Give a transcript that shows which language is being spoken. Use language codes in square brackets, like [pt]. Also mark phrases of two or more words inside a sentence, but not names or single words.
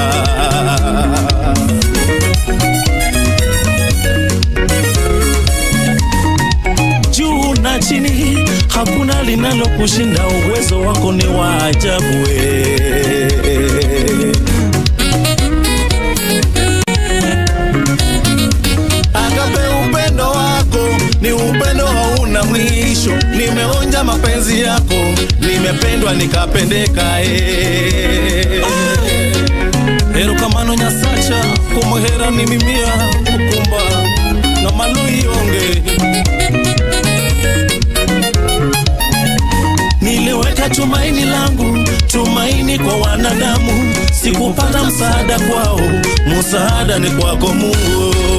[sw] Juu na chini hakuna linalo kushinda, uwezo wako ni wa ajabu. Agape upendo wako ni upendo hauna mwisho. Nimeonja mapenzi yako, nimependwa nikapendeka. [luy] Erokamano nyasacha kumuhera ni mimia kukumba na maluyonge. [sw] Niliweka tumaini langu, tumaini kwa wanadamu, sikupata msaada kwao, msaada ni kwako Mungu.